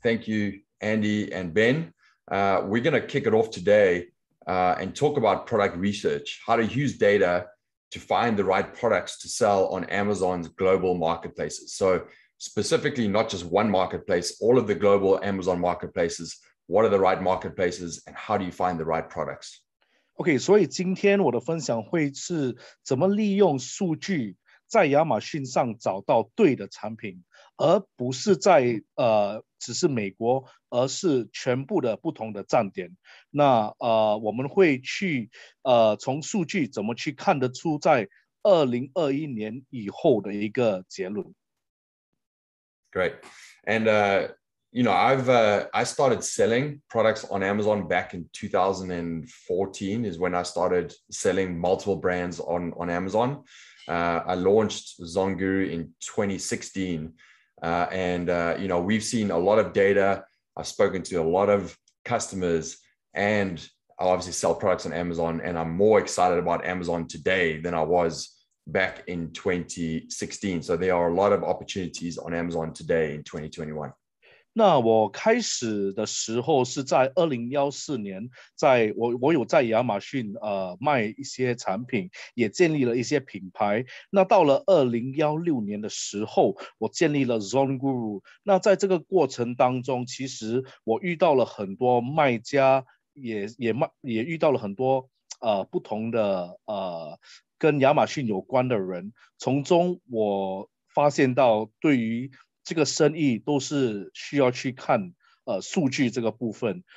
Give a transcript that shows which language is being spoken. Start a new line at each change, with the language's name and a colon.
English: Thank you, Andy and Ben. We're going to kick it off today and talk about product research, how to use data to find the right products to sell on Amazon's global marketplaces. So specifically, not just one marketplace, all of the global Amazon marketplaces. What are the right marketplaces and how do you find the right products?
Chinese: OK， 所以今天我的分享会是怎么利用数据在亚马逊上找到对的产品，而不是只是美国，而是全部的不同的站点。那我们会去从数据怎么去看得出在2021年以后的一个结论。
English: Great. And you know, I started selling products on Amazon back in 2014 is when I started selling multiple brands on Amazon. I launched Zonguru in 2016. You know, we've seen a lot of data. I've spoken to a lot of customers and I obviously sell products on Amazon, and I'm more excited about Amazon today than I was back in 2016. So there are a lot of opportunities on Amazon today in 2021.
Chinese: 那我开始的时候是在2014年，我有在亚马逊卖一些产品，也建立了一些品牌。那到了2016年的时候，我建立了 Zonguru。那在这个过程当中，其实我遇到了很多卖家，也遇到了很多不同的跟亚马逊有关的人，从中我发现到对于这个生意都是需要去看数据这个部分。